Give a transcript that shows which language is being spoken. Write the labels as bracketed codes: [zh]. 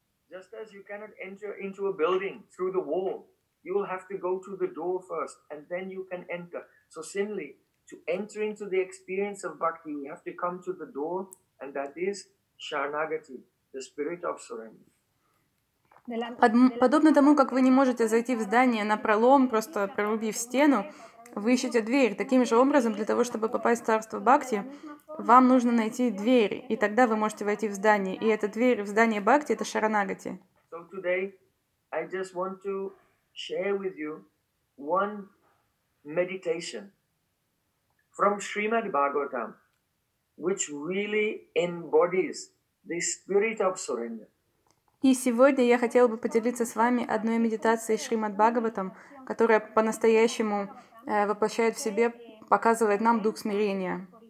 [en] Just as you cannot enter into a building through the wall, you will have to go to the door first, and then you can enter. So similarly, to enter into the experience of bhakti, you have to come to the door, and that is sharanagati, the spirit of surrender. [ru] Подобно тому, как вы не можете зайти в здание напролом, просто прорубив стену, вы ищете дверь. Таким же образом, для того, чтобы попасть в царство бхакти, вам нужно найти дверь, и тогда вы можете войти в здание. И эта дверь в здание бхакти — это шаранагати. [en] So today, I just want to share with you one meditation from Srimad Bhagavatam, which really embodies the spirit of surrender. [ru] И сегодня я хотела бы поделиться с вами одной медитацией Шримад Бхагаватам, которая по-настоящему воплощает в себе, показывает нам дух смирения.